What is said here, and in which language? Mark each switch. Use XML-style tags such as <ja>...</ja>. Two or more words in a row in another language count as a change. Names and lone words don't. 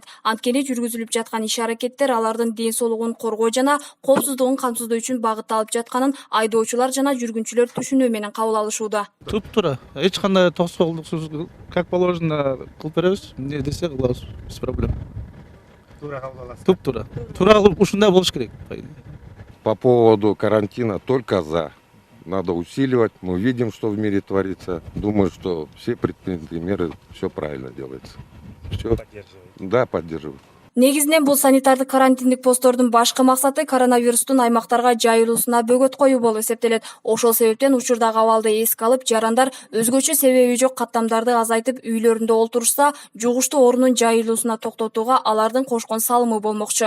<ky>Анткени жүргүзүлүп жаткан иш-аракеттер алардын ден соолугун коргоо жана коопсуздугун камсыздоо үчүн багытталып жатканын айдоочулар жана жүргүнчүлөр түшүнүү менен кабыл алышууда. Туп-туура. Эч кандай тосголдуксуз,</ky> <ru>как положено</ru> <ky>кылып беребиз. Эмне десе кылабыз,</ky> <ru>без проблем.</ru> <ky>Туура кабыл аласыз. Туп-туура. Туура кылып ушундай болуш керек.</ky> <ru>По поводу карантина только за. Надо усиливать. Мы видим, что в мире творится. Думаю, что все предпринятые меры, все правильно делается. Все. Да, поддерживаю.</ru> <ky>Негизинен бул санитардык карантиндик посттордун башкы максаты коронавирустун аймактарга жайылуусуна бөгөт коюу болуп эсептелет. Ошол себептен учурдагы абалды эске алып, жарандар өзгөчө себеби жок каттамдарды азайтып, үйлөрүндө олтурушса, жугуштуу оорунун жайылуусуна токтотууга алардын кошкон салымы болмокчу.</ky>